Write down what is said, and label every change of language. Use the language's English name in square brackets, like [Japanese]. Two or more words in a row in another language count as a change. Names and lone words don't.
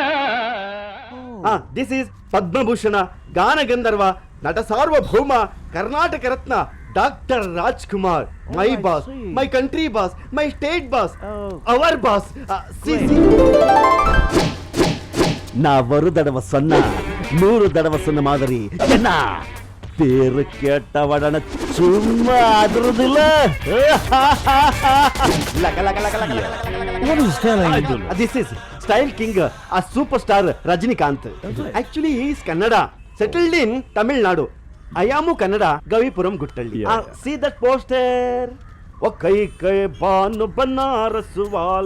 [English] this is [Kannada] ಪದ್ಮಭೂಷಣ, ಗಾನಗಂಧರ್ವ, ನಟ ಸಾರ್ವಭೌಮ, ಕರ್ನಾಟಕ ರತ್ನ ಡಾಕ್ಟರ್ ರಾಜ್ಕುಮಾರ್. [English] My boss, my country boss, my state boss, our boss. [Tamil] நான் ஒரு தடவை சொன்னா 100 தடவை சொன்ன மாதிரி என்ன பேரு கேட்டவடன சும்மா அதிரதில்ல. [English] This is style king, a superstar Rajinikanth. Actually he is Kannada, settled in Tamil Nadu. I am Kannada, Gavipuram Guttalli. See that poster? Oh, kai banu banaras wala.